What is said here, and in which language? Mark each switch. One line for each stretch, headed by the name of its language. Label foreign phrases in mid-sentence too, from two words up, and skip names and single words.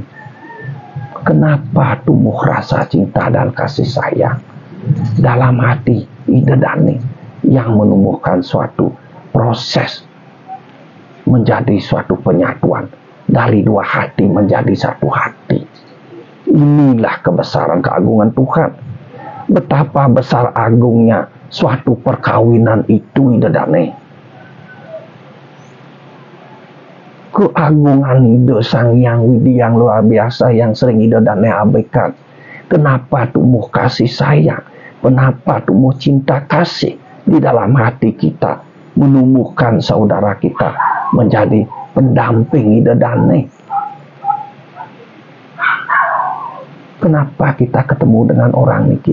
Indonesian: Kenapa tumbuh rasa cinta dan kasih sayang dalam hati
Balinese: ide dane
Indonesian: yang menumbuhkan suatu proses menjadi suatu penyatuan dari dua hati menjadi satu hati. Inilah kebesaran keagungan Tuhan. Betapa besar agungnya suatu perkawinan itu
Balinese: ide dane.
Indonesian: Keagungan ide Sang Hyang Widi yang luar biasa yang sering
Balinese: ide dane
Indonesian: abaikan. Kenapa tumbuh kasih sayang? Kenapa tumbuh cinta kasih di dalam hati kita, menumbuhkan saudara kita menjadi pendamping
Balinese: ide dane?
Indonesian: Kenapa kita ketemu dengan orang ini?